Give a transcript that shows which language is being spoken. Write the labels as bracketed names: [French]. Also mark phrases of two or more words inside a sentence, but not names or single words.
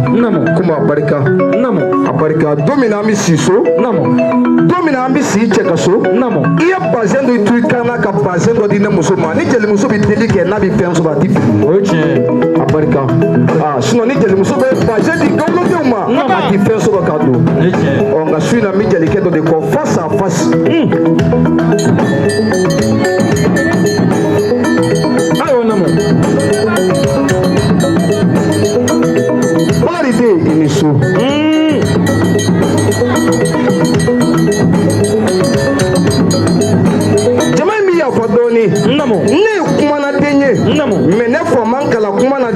[Bambara] komi a barika don min na an bɛ si so don min na an bɛ si cɛ ka so i ye bazɛn dɔ to i kan na ka bazɛn dɔ di ne muso ma ni jelimuso bɛ deli kɛ n'a bɛ fɛn sɔrɔ a ti fili a barika sinon ni jelimuso bɛ bazɛn di gawulodenw ma a ti fɛn sɔrɔ ka don nka su in na n bɛ jelikɛ dɔ de kɔ [French] face à face [Bambara] ayiwa namu bakari de i ni so jama in bɛ yafa dɔɔnin ne ye kumana den ye mais ne fa man kalan kuma na